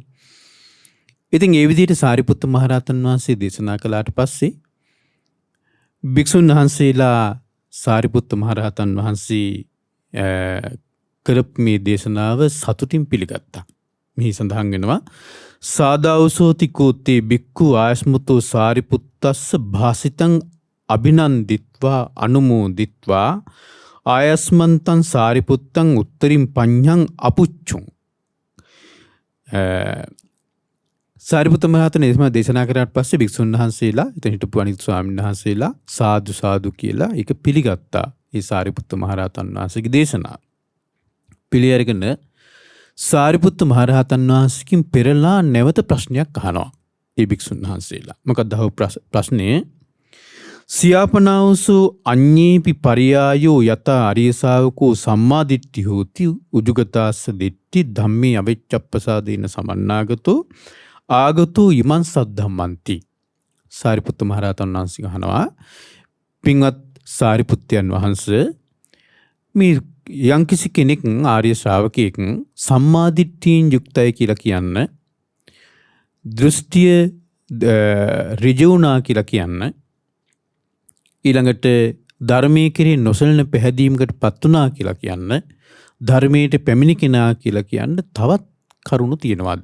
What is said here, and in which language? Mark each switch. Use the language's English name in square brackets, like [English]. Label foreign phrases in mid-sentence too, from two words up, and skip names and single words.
[Sinhala] ඉතින් ඒ විදිහට සාරිපුත්ත මහරහතන් වහන්සේ දේශනා කළාට පස්සේ භික්ෂුන් වහන්සේලා සාරිපුත්ත මහරහතන් වහන්සේ කරපු මේ දේශනාව සතුටින් පිළිගත්තා. මෙහි සඳහන් වෙනවා [Pali] සාදාවසෝති කෝත්තේ බික්ඛු ආයස්මතෝ සාරිපුත්තස්ස භාසිතං අභිනන්දිත්වා අනුමෝදිත්වා ආයස්මන්තං සාරිපුත්තං උත්තරින් පඤ්ඤං අපුච්චුං. [Sinhala] සාරිපුත්ත මහරහතන් දේශනා කරාට පස්සේ භික්ෂුන් වහන්සේලා එතන හිටපු අනිත් ස්වාමීන් වහන්සේලා සාදු සාදු කියලා ඒක පිළිගත්තා. ඒ සාරිපුත්ත මහරහතන් වහන්සේගේ දේශනාව පිළිඅරගෙන සාරිපුත්ත මහරහතන් වහන්සේකින් පෙරලා නැවත ප්‍රශ්නයක් අහනවා ඒ භික්ෂුන් වහන්සේලා. මොකක්ද අහපු ප්‍රශ්නේ? [Pali] සියාපනාවසු අඤ්ඤේපි පරියායෝ යත අරිය ශාවකෝ සම්මාදිට්ඨි හෝති උජුගතාස්ස දිට්ඨි ධම්මේ අවිච්ඡප්පසාදේන සමන්නාගතෝ ආගතෝ ඉමං සද්ධම්මන්ති. [Sinhala] සාරිපුත්ත මහරහතන් වහන්සේ අහනවා පින්වත් සාරිපුත්තයන් වහන්සේ මේ යම්කිසි කෙනෙක් ආර්ය ශ්‍රාවකයෙක් සම්මාදිට්ඨියෙන් යුක්තයි කියලා කියන්න, දෘෂ්ටිය ඍජුණා කියලා කියන්න, ඊළඟට ධර්මයේ කෙරෙහි නොසලෙන පැහැදීමකට පත් වුණා කියලා කියන්න, ධර්මයට පැමිණි කෙනා කියලා කියන්න තවත් කරුණු තියෙනවද?